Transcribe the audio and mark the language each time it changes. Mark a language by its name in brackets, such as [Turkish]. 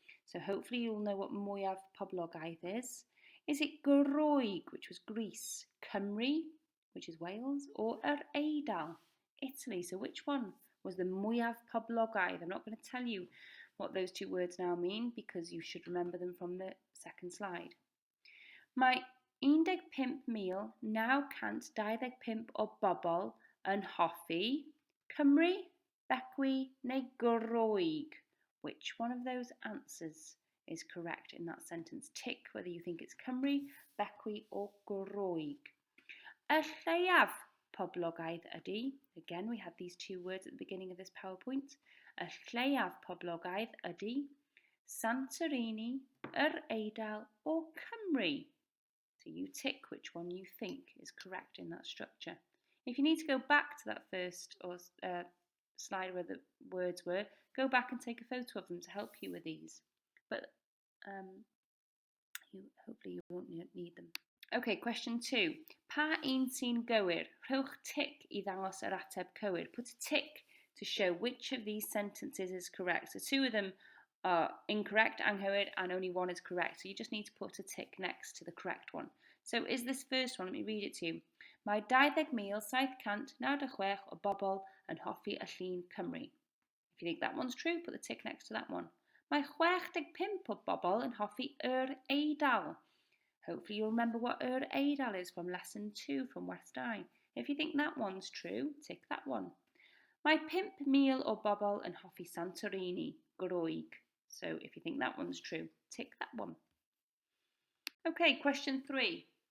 [English] So hopefully you'll know what [Welsh] mwyaf poblogaidd [English] is. Is it Groeg, which was Greece, Cymru, which is Wales, or Eidal, Italy? So which one was the [Welsh] mwyaf poblogaidd? [English] I'm not going to tell you what those 2 words now mean because you should remember them from the second slide. [Welsh] Mae 15,925 o bobl yn hoffi Cymru, Beckwith neu Groeg. [English] Which one of those answers is correct in that sentence? Tick whether you think it's Cymru, Beckwith or Groeg. [Welsh] Y lleiaf poblogaidd ydy. [English] Again, we had these 2 words at the beginning of this PowerPoint. [Welsh] Y lleiaf poblogaidd ydy. Santorini, Eidal [English] or [Welsh] Cymru. [English] So you tick which one you think is correct in that structure. If you need to go back to that first slide where the words were, go back and take a photo of them to help you with these. But hopefully you won't need them. Okay, question 2. [Welsh] Pa un sy'n gywir? Rhowch tic I ddangos yr ateb cywir. [English] Put a tick to show which of these sentences is correct. So 2 of them are incorrect, anghywir, and only 1 is correct. So you just need to put a tick next to the correct one. So is this first one? Let me read it to you. [Welsh] Mae 20,796 o bobl yn hoffi y llun Cymru. [English] If you think that one's true, put the tick next to that one. [Welsh] Mae 65 o bobl yn hoffi yr Eidal. [English] Hopefully you'll remember what yr Eidal is from lesson 2 from West Eye. If you think that one's true, tick that one. [Welsh] Mae 5,000 o bobl yn hoffi Santorini, Groeg. [English] So if you think that one's true, tick that one. Okay, question 3.